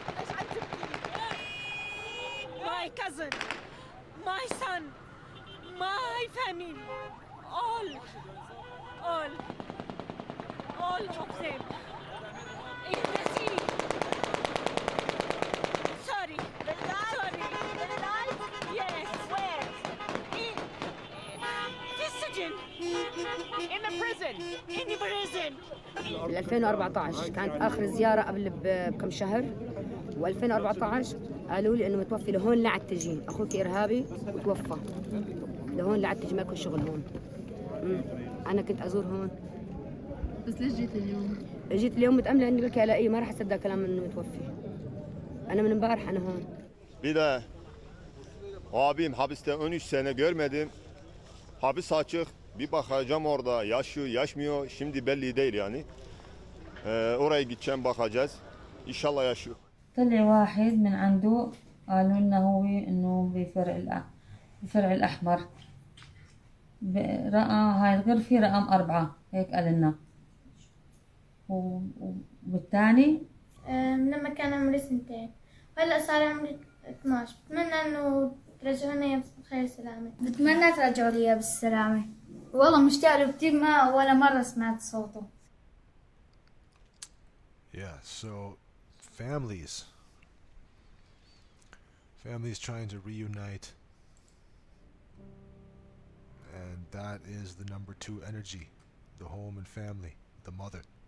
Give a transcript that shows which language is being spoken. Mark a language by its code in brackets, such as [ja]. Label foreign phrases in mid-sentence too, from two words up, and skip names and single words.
[en] My cousin, my son, my family, all of them. In the sea. Sorry. Sorry. Yes. Where? In the prison. In the prison. In the prison. [ar] بال 2014 كانت آخر زيارة قبل بكم شهر، و2014 قالوا لي إنه متوفي لهون لعتجي، أخوك إرهابي وتوفى لهون لعتجي، ما يكون شغل هون. أنا كنت أزور هون. بس ليش جيت اليوم؟ جيت اليوم متأملة إني بلكي ألاقيه، ما راح أصدق كلام إنه متوفي. أنا من امبارح أنا هون. [tr] Bir de abim hapiste 13 sene görmedim. Hapis açık. Bir bakacağım orada yaşıyor, yaşmıyor. Şimdi belli değil yani. Oraya gideceğim bakacağız. İnşallah yaşıyor. [ar] طلع واحد من عنده قالوا لنا هو إنه بفرع الأحمر. رأى هاي الغرفة رقم 4 هيك قال لنا. والثاني لما كان عمري 2 وهلا صار عمري 12. بتمنى انه ترجعوني اياه بخير سلامة. بتمنى ترجعوا لي اياه بالسلامة. والله مشتاق له كثير، ما ولا مرة سمعت صوته. [en] Yeah, so families trying to reunite, and that is the number 2 energy, the home and family, the mother.